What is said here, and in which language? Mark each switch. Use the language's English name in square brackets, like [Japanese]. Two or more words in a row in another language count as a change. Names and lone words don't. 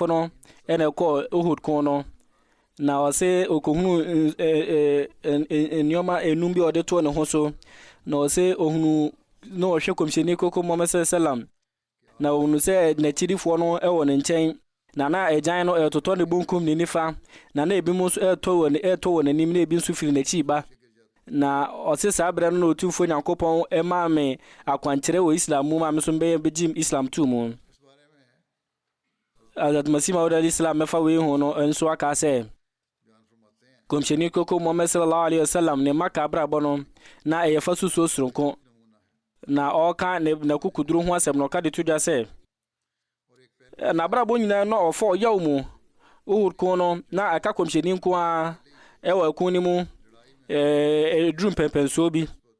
[Akan] no ɛna ɛkɔ Uhud ko no na ɔsɛ okohunu nneɛma enum bi ɔde to ne ho so na ɔsɛ ohunu na ɔhwɛ kɔmhyɛni koko Muhammad sallam na ohunu sɛ n'akyirifoɔ no ɛwɔ ne nkyɛn na agyan no ɛtotɔ ne bonkum ne nifa na ebi mu nso ɛtɔ wɔ n'anim na ebi nso firi n'akyi ba na ɔsɛ saa berɛ no na ɔtumfo Nyankopɔn ɛmaa me akwankyerɛ wɔ Islam mu ma me so bɛgye Islam tu mu Hazrat Masih Maud al-Islam mɛfa wei ho no nso aka sɛ kɔmhyɛni koko Muhammad [Arabic] صلى الله عليه وسلم [Akan] ne Maka abrabɔ no na ɛyɛ fa susuo soronko na ɔka ne kukuduru ho asɛm no ɔka de to dwa sɛ na abrabɔ nyinaa na ɔfa ɔyaw mu Uhud ko no na aka kɔmhyɛni nko a ɛwɔ ɛko ne mu drum pɛmpɛnsuo bi